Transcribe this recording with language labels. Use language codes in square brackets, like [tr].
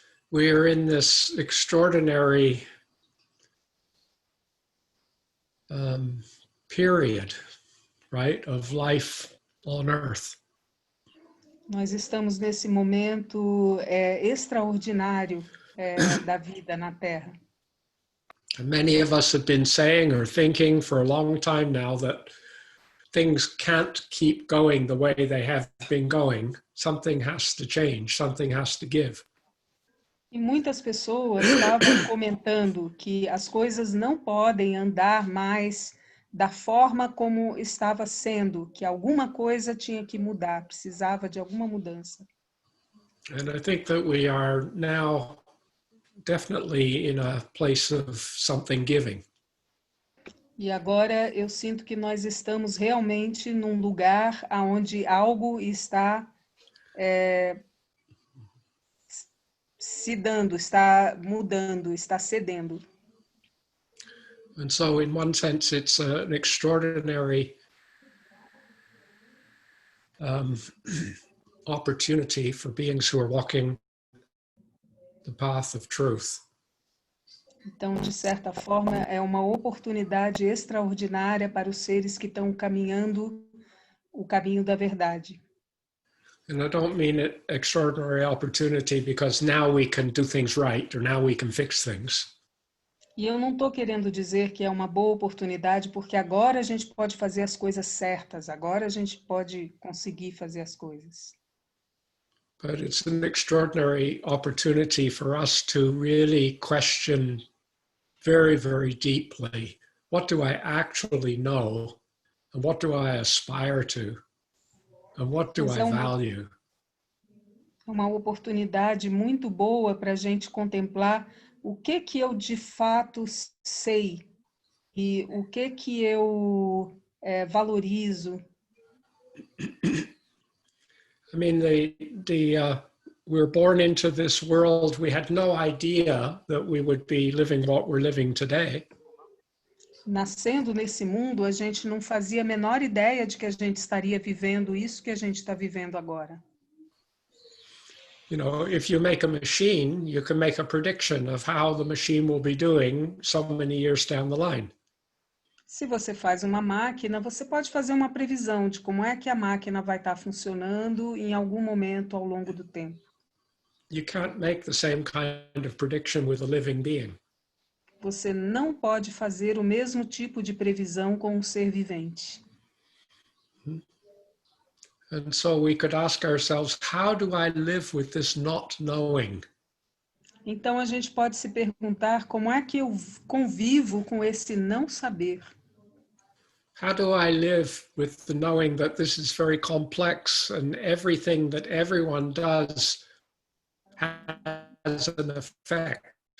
[en] We are in this extraordinary period, right, of life on Earth. [pt] Nós estamos nesse momento extraordinário da vida na Terra. [en] And many of us have been saying or thinking for a long time now that things can't keep going the way they have been going. Something has to change, something has to give. [pt] E muitas pessoas estavam comentando que as coisas não podem andar mais da forma como estava sendo, que alguma coisa tinha que mudar, precisava de alguma mudança. [en] And I think that we are now definitely in a place of something giving. [pt] E agora eu sinto que nós estamos realmente num lugar onde algo está se dando, está mudando, está cedendo. [en] And so in one sense, it's an extraordinary opportunity for beings who are walking the path of truth. [pt] Então, de certa forma, é uma oportunidade extraordinária para os seres que estão caminhando o caminho da verdade. [en] And I don't mean it extraordinary opportunity because now we can do things right or now we can fix things. [pt] E eu não estou querendo dizer que é uma boa oportunidade porque agora a gente pode fazer as coisas certas, agora a gente pode conseguir fazer as coisas. [en] But it's an extraordinary opportunity for us to really question very, very deeply, what do I actually know? And what do I aspire to? And what do I value? [pt] Uma oportunidade muito boa para a gente contemplar o que eu de fato sei e o que eu valorizo. [en] I mean, we were born into this world. We had no idea that we would be living what we're living today. [pt] Nascendo nesse mundo, a gente não fazia a menor ideia de que a gente estaria vivendo isso que a gente está vivendo agora. [en] You know, if you make a machine, you can make a prediction of how the machine will be doing so many years down the line. [pt] Se você faz uma máquina, você pode fazer uma previsão de como é que a máquina vai estar funcionando em algum momento ao longo do tempo. [en] You can't make the same kind of prediction with a living being. [pt] Você não pode fazer o mesmo tipo de previsão com um ser vivente. [en] And so we could ask ourselves, how do I live with this not knowing? [pt] Então a gente pode se perguntar como é que eu convivo com esse não saber? [en] How do I live with the knowing that this is very complex and everything that everyone does has an effect?